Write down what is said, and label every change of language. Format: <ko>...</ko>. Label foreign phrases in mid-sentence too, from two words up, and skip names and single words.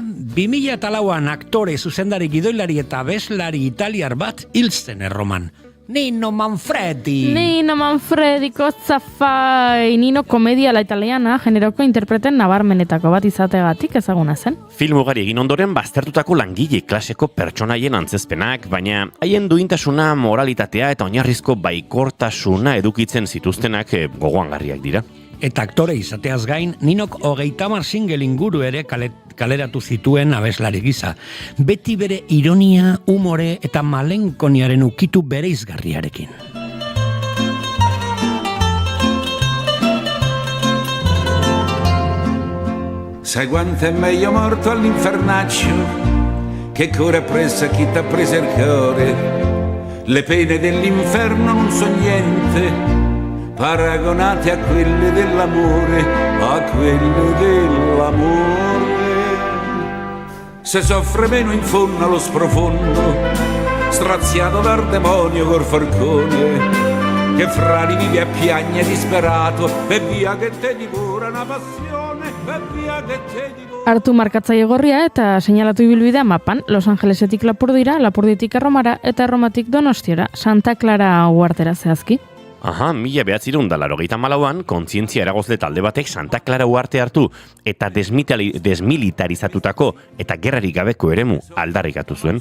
<eu>2004an aktore, zuzendari, gidoilari eta abeslari italiar bat hil zen Erroman. Nino Manfredi, Kotzafai. Nino komedia la italiana generoko interpreten nabarmenetako bat izategatik ezaguna zen. Film ugari egin ondoren baztertutako langile klaseko pertsonaien antzezpenak, baina haien duintasuna, moralitatea eta oinarrizko baikortasuna edukitzen zituztenak gogoangarriak dira. Eta aktore izateaz gain, Ninok 30 single inguru ere kaleratu zituen abeslari gisa. Beti bere ironia, umore eta malenkoniaren ukitu bereizgarriarekin.</eu> <it>Sai quanto è meglio morto all'infernaccio che corre appresso a chi t'ha preso il cuore. Le pene dell'inferno non sono niente paragonate a quelle dell'amore, a quelle dell'amore. Se soffre meno in fondo allo sprofondo, straziato dal demonio col forcone, che fra li vive a piagne disperato, e via che te divora una passione, e via che te divora.</it> <eu>Hartu markatzaile gorria eta seinalatu ibilbidea mapan, Los Angelesetik Lapurdira, Lapurditik Erromara eta Erromatik Donostiara, Santa Clara uhartera zehazki. Aha, 1984an kontzientzia eragozle talde batek Santa Clara uharte hartu eta desmilitarizatutako eta gerrarik gabeko eremu aldarrikatu zuen.</eu>